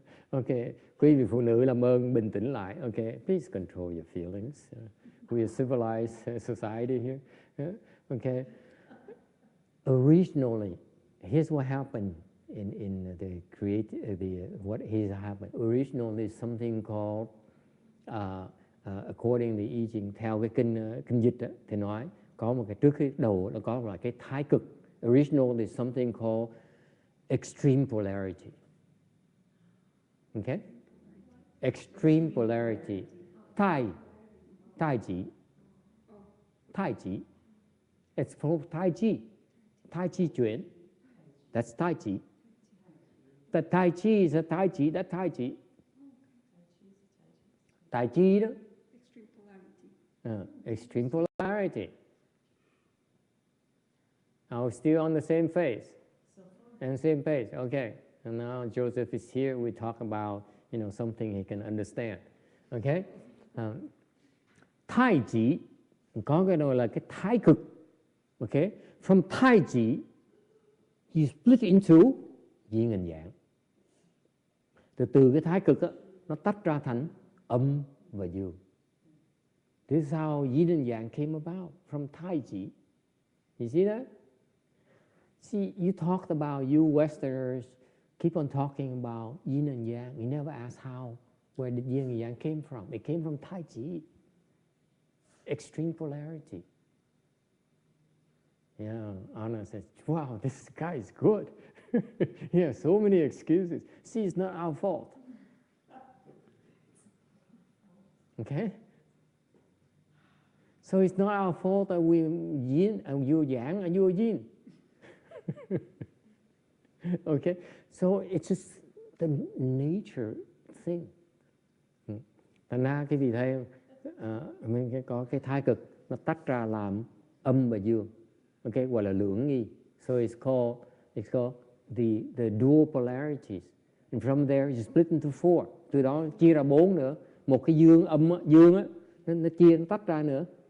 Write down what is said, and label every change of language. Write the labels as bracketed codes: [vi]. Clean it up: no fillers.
[vi] Okay, quý vị phụ nữ làm ơn bình tĩnh lại. [en] Okay, please control your feelings. We are civilized society here. Okay. Originally, here's what happened in the what has happened. Originally, something called according to I Ching, [vi] theo cái kinh dịch đó, thì nói có một cái trước cái đầu nó có là cái thái cực. [en] Originally, something called extreme polarity. Okay, extreme polarity. Tai Chi. It's called Tai Chi. Tai Chi chuyển. That's Tai Chi. The Tai Chi is a Tai Chi. That's Tai Chi. [vi] Tai Chi đó. [en] Extreme polarity. Extreme polarity. Are we still on the same phase? And same page. Okay. And now Joseph is here. We talk about something he can understand. Okay. [vi] Tai Chi có cái đó là cái thái cực. [en] Okay. From Tai Chi, you split into yin and yang. [vi] Từ cái thái cực đó, nó tách ra thành âm và dương. [en] This is how yin and yang came about, from Tai Chi. You see that? See, you talked about, you Westerners keep on talking about yin and yang. You never ask where did yin and yang came from. It came from Tai Chi. Extreme polarity. Yeah, Anna says, wow, this guy is good. He has so many excuses. See, it's not our fault. Okay? So it's not our fault that we yin and you yang and you yin. Okay? So it's just the nature thing. [vi] Thành ra cái vị thầy mình có cái thái cực nó tách ra làm âm và dương. Okay, gọi là lưỡng nghi. [en] So it's called the dual polarities. And from there you split into four. [vi] Từ đó chia ra 4 nữa. Một cái dương âm dương á, nó chia nó tách ra nữa.